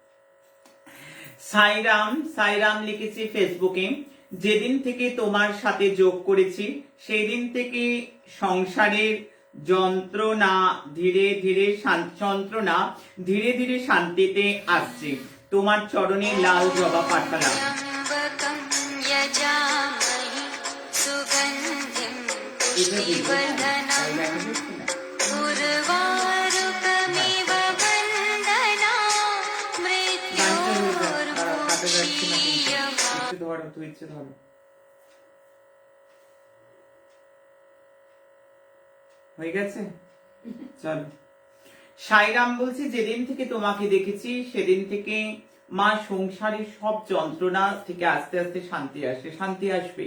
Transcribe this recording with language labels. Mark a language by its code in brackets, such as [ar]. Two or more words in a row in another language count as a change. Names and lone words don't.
[bn] সাইরাম লিখেছি ফেসবুকে, যেদিন থেকে তোমার সাথে যোগ করেছি সেই দিন থেকে সংসারের যন্ত্রণা ধীরে ধীরে শান্তিতে আসছে। তোমার চরণে লাল জবা পাঠালাম। [sa] त्र्यम्बकं यजामहे सुगन्धिं पुष्टिवर्धनम् उर्वारुकमिव बन्धना मृत्योर्मुक्षीयमाम्। [bn] হয়ে গেছে, চলো। সাইরাম বলছি, যেদিন থেকে তোমাকে দেখেছি সেদিন থেকে মা সংসারের সব যন্ত্রণা থেকে আস্তে আস্তে শান্তি আসবে।